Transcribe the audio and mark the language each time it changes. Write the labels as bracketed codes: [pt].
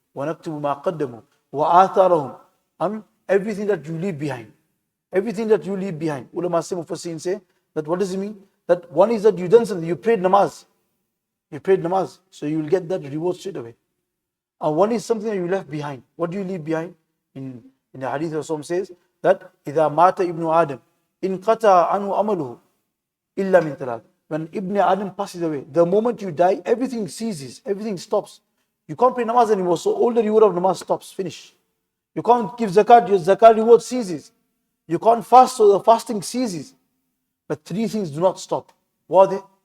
[ar] وَنَكْتُبُ مَا قَدَّمُوا وَآثَارَهُم. [en] And everything that you leave behind. Everything that you leave behind. Ulama say that what does it mean? That one is that you done something, you prayed namaz. You prayed namaz, so you will get that reward straight away. And one is something that you left behind. What do you leave behind? In the hadith Rasul says that [ar] إِذَا مَاتَ إِبْنُ آدَمْ إِنْ قَطَعَ عَنْهُ عَمَلُهُ إِلَّا مِنْ ثَلَاثٍ. [en] When Ibn Adam passes away, the moment you die, everything ceases, everything stops. You can't pray namaz anymore, so all the reward of namaz stops, finish. You can't give zakat, your zakat reward ceases. You can't fast, so the fasting ceases. But three things do not stop. What are they?